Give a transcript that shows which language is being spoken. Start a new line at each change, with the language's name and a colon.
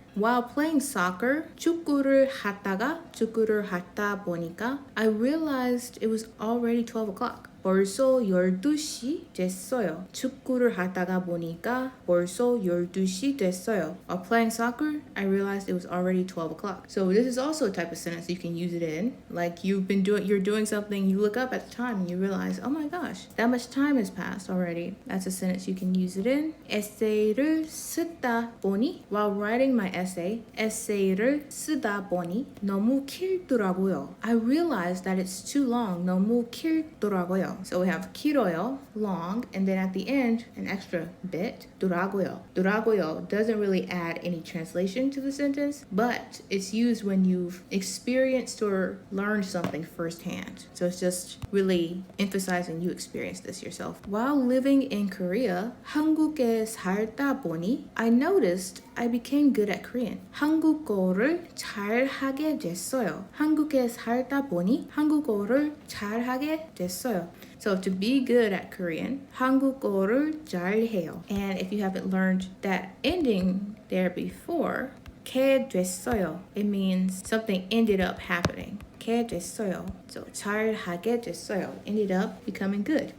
English: While playing soccer,
Korean: 축구를 하다 보니까,
English: I realized it was already 12 o'clock.
Korean: 벌써 12시 됐어요. 축구를 하다가 보니까 벌써 12시 됐어요.
English: While playing soccer, I realized it was already 12 o'clock. So this is also a type of sentence you can use it in. Like you're doing something, you look up at the time and you realize, oh my gosh, that much time has passed already. That's a sentence you can use it in.
Korean: 에세이를 쓰다 보니,
English: while writing my essay,
Korean: 에세이를 쓰다 보니 너무 길더라고요.
English: I realized that it's too long.
Korean: 너무 길더라고요.
English: So we have 길어요, long, and then at the end, an extra bit, 더라고요. 더라고요 doesn't really add any translation to the sentence, but it's used when you've experienced or learned something firsthand. So it's just really emphasizing you experienced this yourself. While living in Korea,
Korean: 한국에 살다 보니,
English: I noticed I became good at Korean.
Korean: 한국어를 잘하게 됐어요. 한국에 살다 보니 한국어를 잘하게 됐어요.
English: So to be good at Korean,
Korean: 한국어를 잘해요.
English: And if you haven't learned that ending there before, 게 됐어요, it means something ended up happening.
Korean: 게 됐어요.
English: So 잘하게 됐어요, ended up becoming good.